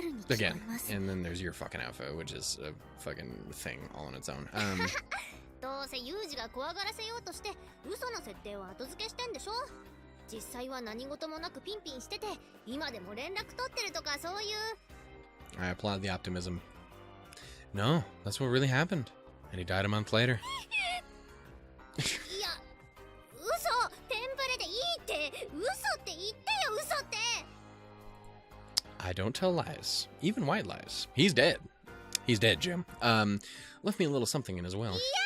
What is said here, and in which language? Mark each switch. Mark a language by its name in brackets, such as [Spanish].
[English] Again, and then there's your fucking outfit, which is a fucking thing all on its own. [Japanese] どうせユージが怖がらせようとして嘘の設定を後付けしてんでしょ。実際は何事もなくピンピンしてて今でも連絡取ってるとかそういう。 [English] I applaud the optimism. No, that's what really happened, and he died a month later. [Japanese] いや、嘘テンプレでいいって嘘って言ってよ嘘って。 [English] I don't tell lies, even white lies. He's dead. He's dead, Jim. Left me a little something in as well.